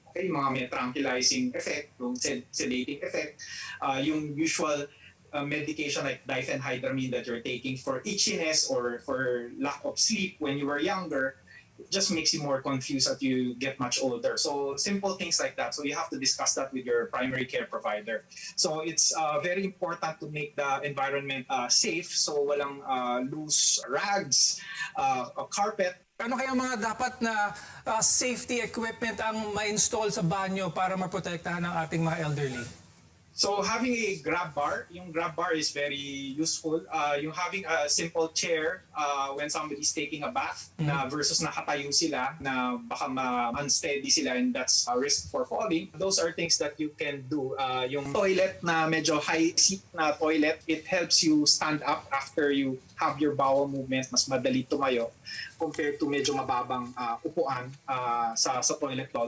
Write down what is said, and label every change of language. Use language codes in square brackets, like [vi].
[en] Okay, mga may tranquilizing effect, yung sedating effect, yung usual medication like diphenhydramine that you're taking for itchiness or for lack of sleep when you were younger, it just makes you more confused as you get much older. So simple things like that. So you have to discuss that with your primary care provider. So it's very important to make the environment safe. So walang loose rags, a carpet. [tl] Ano kaya mga dapat na safety equipment ang ma-install sa banyo para maprotektahan ang ating mga elderly? [en] So having a grab bar, yung grab bar is very useful. Yung having a simple chair when somebody's taking a bath, [tl] na versus nakatayo sila, na baka ma-unsteady sila [en] and that's a risk for falling. Those are things that you can do. Yung toilet na medyo high seat na toilet, it helps you stand up after you have your bowel movements, [tl] mas madali tumayo [en] compared to [tl] medyo mababang upuan sa [en] toilet bowl.